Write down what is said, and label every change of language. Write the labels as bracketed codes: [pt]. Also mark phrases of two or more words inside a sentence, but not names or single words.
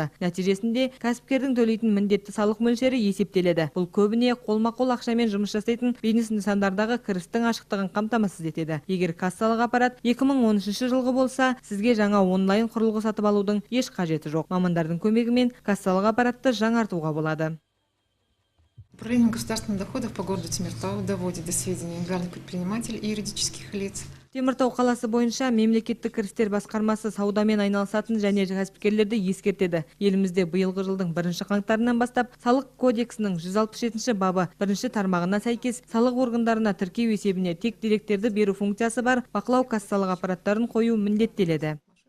[kk] Нәтижесінде кәсіпкердің төлейтін міндетті салық мөлшері есептеледі. Бұл көбіне қолма-қол ақшамен жұмыс жасайтын бизнес нысандардағы кірістің ашықтығын қамтамасыз етеді. Егер кассалық аппарат 2013 жылғы болса, сізге жаңа онлайн құрылғы сатып алудың еш қажеті жоқ. Мамандардың көмегімен кассалық аппаратты жаңартуға болады. [ru] Управление государственных доходов по городу Темиртау доводит до сведения индивидуальных предпринимателей и юридических лиц. [kk] Теміртау қаласы бойынша мемлекеттік кірістер басқармасы саудамен айналысатын және кәсіпкерлерді ескертеді. Елімізде биылғы жылдың 1 қаңтарынан бастап салық кодексінің 167 бабы 1 тармағына сәйкес салық органдарына тіркеу есебіне тек деректерді беру функциясы бар бақылау кассалық аппараттарын қою міндеттеледі.